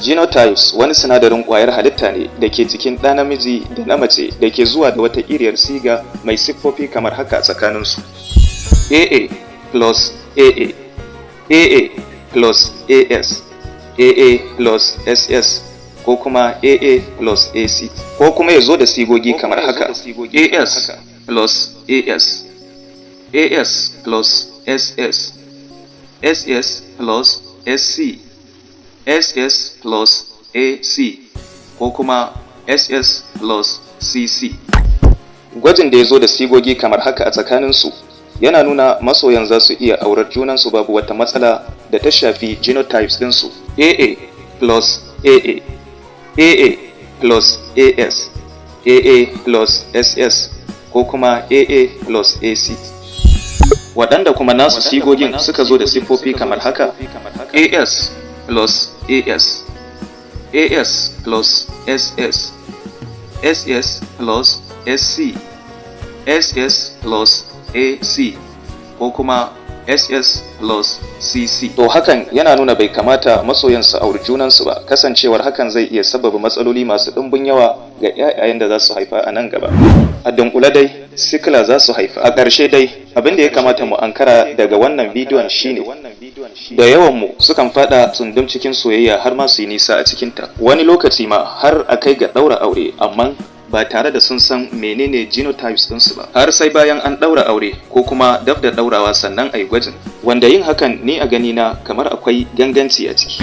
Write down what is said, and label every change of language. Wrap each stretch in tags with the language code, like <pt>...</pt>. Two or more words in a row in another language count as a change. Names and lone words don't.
<ha>Genotypes wani sinadarin kwayar halitta ne da ke jikin ɗa namiji da na mace da ke zuwa da wata iriyar siga mai siffofi kamar haka tsakaninsu. AA plus AA, AA plus AS, AA plus SS, ko kuma AA plus AC, ko kuma ya zo da sigogi kamar haka: AS plus AS, AS plus SS, SS plus SC, SS plus AC, ko kuma SS plus CC. Gwajin da ya zo da sigogi kamar haka a tsakaninsu yana nuna masoyan za su iya aurar junansu babu wata matsala da ta shafi genotypes ɗinsu. AA plus AA, AA plus AS, AA plus SS, ko kuma AA plus AC. Waɗanda kuma nasu sigogin suka zo da siffofi kamar haka: AS plus AS, AS plus SS, SS plus SC, SS plus AC, ko kuma SS plus CC. To hakan yana nuna bai kamata masoyan su auri junansu ba, kasancewar hakan zai iya sababa matsaloli masu ɗumbin yawa ga ƴaƴayen da za su haifa a nan gaba. A dunkule dai sikila za su haifa. A ƙarshe dai abin da ya kamata mu ankara daga wannan bidiyon shine da yawan mu sukan fada tsundum cikin soyayya har ma su yi nisa a cikinta, wani lokaci ma har a kai ga ɗaura aure, amma ba tare da sun san menene genotypes ɗinsu ba, har sai bayan an ɗaura aure ko kuma dab da ɗaurawa sannan a yi gwajin, wanda yin hakan ni a gani na kamar akwai ganganci a ciki.</ha>